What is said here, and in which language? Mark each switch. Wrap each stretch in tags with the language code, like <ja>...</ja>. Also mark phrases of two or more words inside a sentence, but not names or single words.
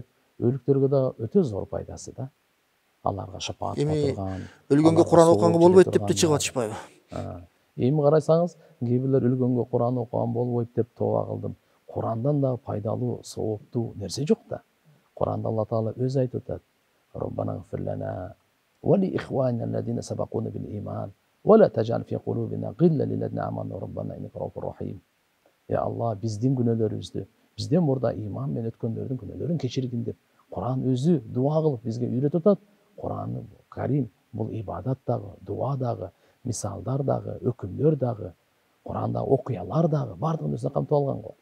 <ky>Өлүктөргө да өтө зор пайдасы да. Аларга шапаат кылган. Өлгөнгө Куран окуганга болбойт деп чыгып атышпайбы? Эми карасаңыз, кээ бирлер өлгөнгө Куран окуган болбойт деп тооба кылдым. Курандан да пайдалуу, сооптуу нерсе жок да. Куранда Алла Таала өзү айтып атат:</ky> <ar>"ربنا اغفر لنا ولإخواننا الذين سبقونا بالإيمان ولا تجعل في قلوبنا غلا للذين آمنوا ربنا إنك رءوف رحيم." يا الله</ar> <ky>биздин күнөөлөрүбүздү, бизден мурда иман менен өткөндөрдүн күнөөлөрүн кечиргин деп Куран өзү дуа кылып бизге үйрөтүп атат. Кур'ан Карим бул ибадат дагы, дуа дагы, мисалдар дагы, өкүмдөр дагы, Кур'андагы окуялар дагы бардыгын өзүнө камтып алган го.</ky>